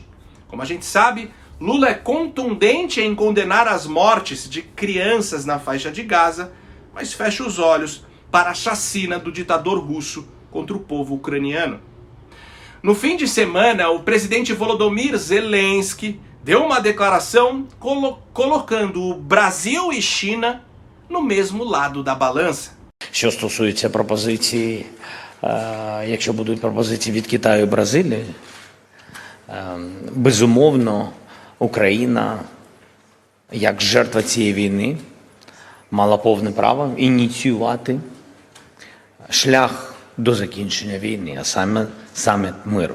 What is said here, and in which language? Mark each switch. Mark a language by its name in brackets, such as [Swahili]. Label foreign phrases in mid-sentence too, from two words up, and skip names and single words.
[Portuguese] Como a gente sabe, Lula é contundente em condenar as mortes de crianças na faixa de Gaza, mas fecha os olhos para a chacina do ditador russo contra o povo ucraniano. No fim de semana, o presidente Volodymyr Zelensky deu uma declaração colocando o Brasil e China no mesmo lado da balança. [Ukrainian] Що стосується пропозиції, якщо будуть пропозиції від Китаю і Бразилії, безумовно, Україна, як жертва цієї війни, мала повне право ініціювати шлях до закінчення війни, а саме саміт миру.